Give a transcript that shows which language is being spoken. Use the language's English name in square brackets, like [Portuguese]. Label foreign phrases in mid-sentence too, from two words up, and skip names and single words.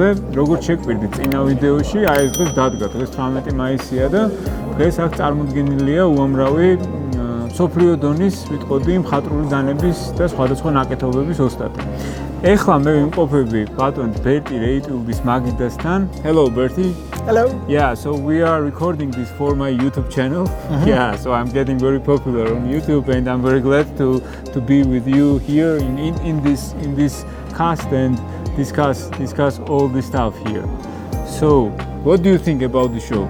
[Georgian] Როგორც შეგვიყვირდით წინა ვიდეოში, აი ეს დღეს დადგა, დღეს 18 მაისია და დღეს აქ წარმოდგენილია უამრავი მსოფლიო დონის ვიტყოდი მხატვრული დანების და სხვადასხვა ნაკეთობების ოსტატი. Ეხლა მე ვიმყოფები ბატონ ბერტი რეიტიუბის მაგიდასთან. [English] Hello Bertie. Hello. Yeah, so we are recording this for my YouTube channel. Yeah, so I'm getting very popular on YouTube and I'm very glad to be with you here in this cast and discuss all this stuff here. So, what do you think about the show?